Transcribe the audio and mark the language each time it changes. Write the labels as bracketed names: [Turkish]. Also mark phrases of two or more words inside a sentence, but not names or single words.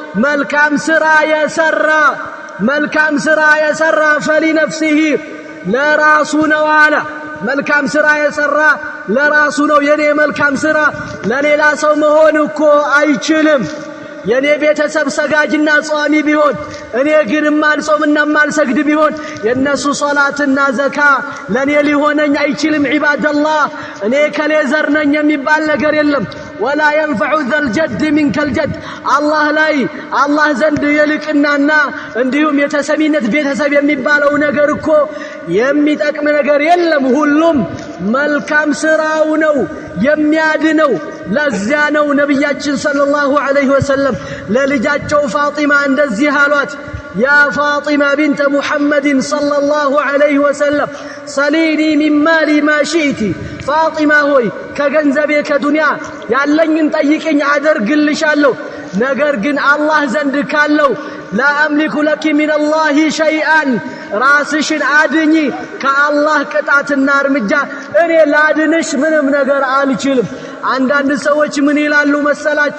[Amharic] መልካም ሥራ የሰራ ፈሊነፍሲሂ ለራሱ ነው አለ መልካም ሥራ የሰራ ለራሱ ነው የኔ መልካም ሥራ ለሌላ ሰው መሆን እኮ አይችልም የኔ ቤተሰብ ሰጋጅና ጿሚ ቢሆን እኔ ግን ማልጾምና ማልሰግድ ቢሆን የነሱ ሶላትና ዘካ ለኔ ሊሆነኝ አይችልም ዒባደላህ እኔ ከሌዘር ነኝ የሚባል ነገር የለም [Arabic] ولا ينفع ذا الجد منك الجد [Amharic] الله ዘንድ የልቅናና እንዲሁም የተሰሚነት ቤተሰብ የሚባለው ነገር እኮ የሚጠቅም ነገር የለም ሁሉም መልካም ሥራው ነው የሚያድነው ለዚያ ነው ነብያችን [Arabic] صلى الله عليه وسلم [Amharic] ለልጃቸው ፋጢማ እንደዚህ አሏት [Arabic] يا فاطمة بنت محمد صلى الله عليه وسلم سليني من مالي ما شئت [Amharic] ፋጢማ ሆይ ከገንዘቤ ከዱንያ ያለኝን ጠይቅኝ አደርግልሻለሁ ነገር ግን አላህ ዘንድ ካለው [Arabic] لا أملك لك من الله شيئا [Amharic] ራስሽን አድኚ ከአላህ ቅጣትና እርምጃ እኔ ላድንሽ ምንም ነገር አልችልም። አንዳንድ ሰዎች ምን ይላሉ መሰላችሁ?